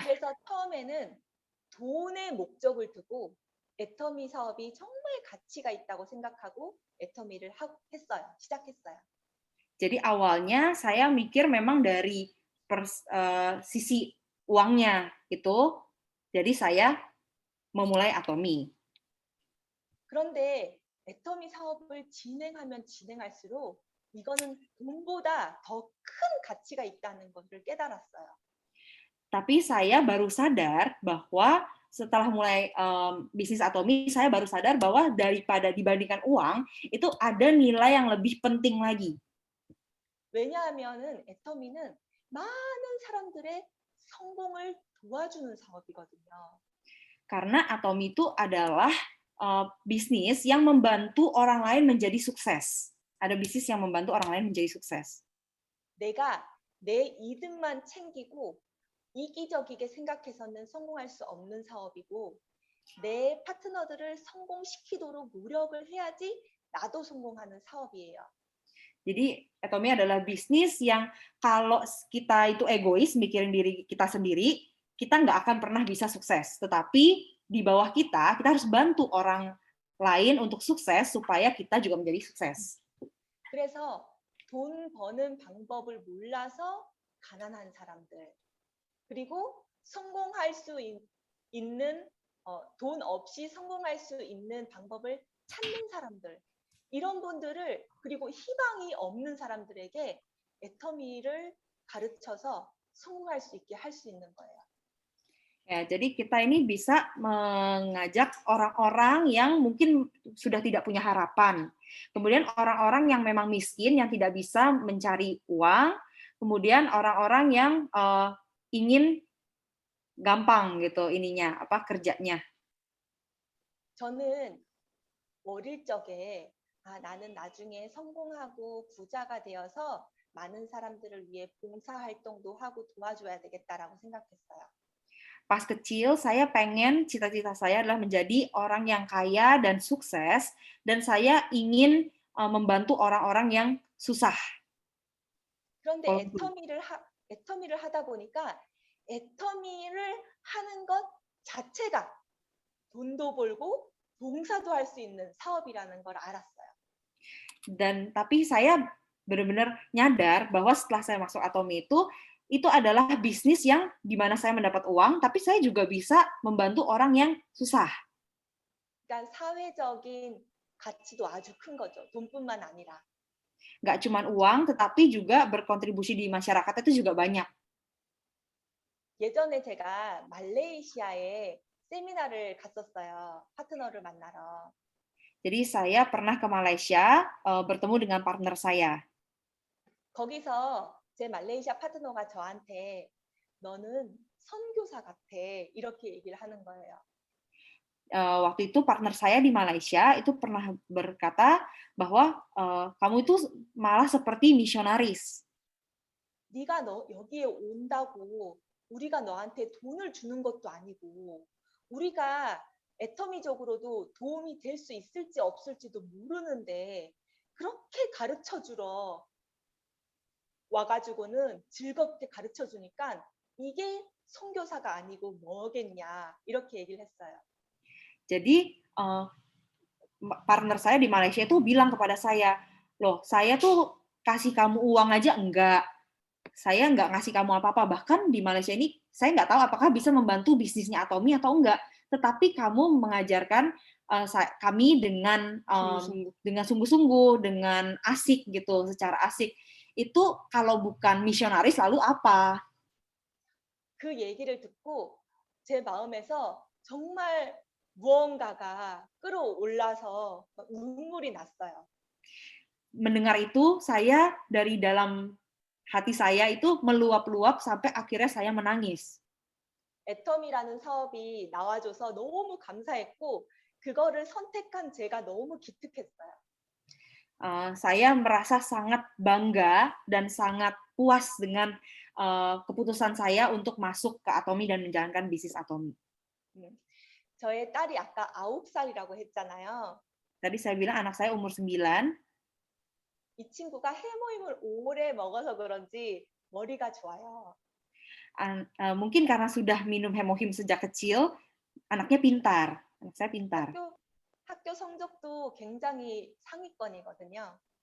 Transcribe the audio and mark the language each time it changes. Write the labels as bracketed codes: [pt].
[ko] 그래서 처음에는 돈의 목적을 두고 애터미 사업이 정말 가치가 있다고 생각하고 애터미를 했어요. 시작했어요. [id] Jadi awalnya saya mikir memang dari sisi uangnya gitu. Jadi saya memulai Atomi. [ko] 그런데 애터미 사업을 진행하면 진행할수록 이거는 돈보다 더 큰 가치가 있다는 것을 깨달았어요. [id] Tapi saya baru sadar bahwa setelah mulai bisnis Atomi, saya baru sadar bahwa daripada dibandingkan uang, itu ada nilai yang lebih penting lagi. [ko] 왜냐하면은 애터미는 많은 사람들의 성공을 도와주는 사업이거든요. [id] Karena Atomi itu adalah bisnis yang membantu orang lain menjadi sukses. Ada bisnis yang membantu orang lain menjadi sukses. [ko] 내가 내 이득만 챙기고 이기적이게 생각해서는 성공할 수 없는 사업이고, 내 파트너들을 성공시키도록 노력을 해야지 나도 성공하는 사업이에요. [id] Jadi Atomi adalah bisnis yang kalau kita itu egois, mikirin diri kita sendiri, kita nggak akan pernah bisa sukses. Tetapi di bawah kita harus bantu orang lain untuk sukses supaya kita juga menjadi sukses. [ko] 그래서 돈 버는 방법을 몰라서 가난한 사람들, 그리고 성공할 수 있는 돈 없이 성공할 수 있는 방법을 찾는 사람들, 이런 분들을, 그리고 희망이 없는 사람들에게 애터미를 가르쳐서 성공할 수 있게 할 수 있는 거예요. [id] Ya, jadi kita ini bisa mengajak orang-orang yang mungkin sudah tidak punya harapan. Kemudian orang-orang yang memang miskin, yang tidak bisa mencari uang. Kemudian orang-orang yang ingin gampang gitu kerjanya. [ko] 저는 어릴 적에 나는 나중에 성공하고 부자가 되어서 많은 사람들을 위해 봉사활동도 하고 도와줘야 되겠다라고 생각했어요. [id] Pas kecil, cita-cita saya adalah menjadi orang yang kaya dan sukses, dan saya ingin membantu orang-orang yang susah. [ko] 그런데 애터미를 하다 보니까 애터미를 하는 것 자체가 돈도 벌고 봉사도 할 수 있는 사업이라는 걸 알았어요. [id] Tapi saya benar-benar nyadar bahwa setelah saya masuk Atomi itu adalah bisnis yang di mana saya mendapat uang, tapi saya juga bisa membantu orang yang susah. [ko] 그러니까 사회적인 가치도 아주 큰 거죠. 돈뿐만 아니라. [id] Nggak cuma uang, tetapi juga berkontribusi di masyarakat itu juga banyak. [ko] 예전에 제가 말레이시아에 세미나를 갔었어요. 파트너를 만나러. [id] Jadi saya pernah ke Malaysia bertemu dengan partner saya. [ko] 거기서 제 말레이시아 파트너가 저한테 너는 선교사 같아 이렇게 얘기를 하는 거예요. [id] Waktu itu partner saya di Malaysia itu pernah berkata bahwa kamu itu malah seperti misionaris. [ko] 네가 여기에 온다고 우리가 너한테 돈을 주는 것도 아니고 우리가 애터미적으로도 도움이 될 수 있을지 없을지도 모르는데 그렇게 가르쳐 주러 와가지고는 즐겁게 가르쳐 주니까 이게 선교사가 아니고 뭐겠냐 이렇게 얘기를 했어요. [id] Jadi partner saya di Malaysia itu bilang kepada saya, loh saya tuh kasih kamu uang aja enggak, saya nggak ngasih kamu apa-apa, bahkan di Malaysia ini saya nggak tahu apakah bisa membantu bisnisnya Atomi atau enggak, tetapi kamu mengajarkan kami dengan sungguh-sungguh, dengan asik gitu, secara asik. Itu kalau bukan misionaris lalu apa? [ko] 그 얘기를 듣고 제 마음에서 정말 무언가가 끌어올라서 눈물이 났어요. [id] Mendengar itu, saya dari dalam hati saya itu meluap-luap sampai akhirnya saya menangis. [ko] 애터미라는 사업이 나와줘서 너무 감사했고 그거를 선택한 제가 너무 기특했어요. [id] Saya merasa sangat bangga dan sangat puas dengan keputusan saya untuk masuk ke Atomi dan menjalankan bisnis Atomi. [ko] 저의 딸이 아까 9살이라고 했잖아요. [id] Tadi saya bilang anak saya umur 9. [ko] 이 친구가 해모임을 오래 먹어서 그런지 머리가 좋아요. [id] Mungkin karena sudah minum hemohim sejak kecil, anaknya pintar. Anak saya pintar. [ko] 학교 성적도 굉장히 상위권이거든요.